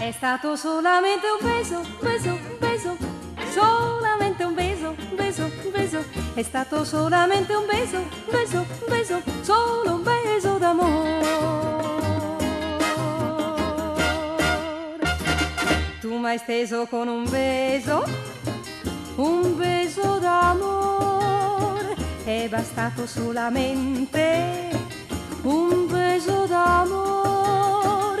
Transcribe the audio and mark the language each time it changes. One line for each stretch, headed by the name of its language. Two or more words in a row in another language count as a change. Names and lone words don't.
Spanish: stato solamente un beso, un beso, un beso, solamente un beso, un beso, un beso.
Italian: È stato solamente
Spanish: un beso, un beso, un beso,
Italian: solo un beso d'amore. Tu m'hai steso con un beso d'amore. È bastato solamente un beso d'amore.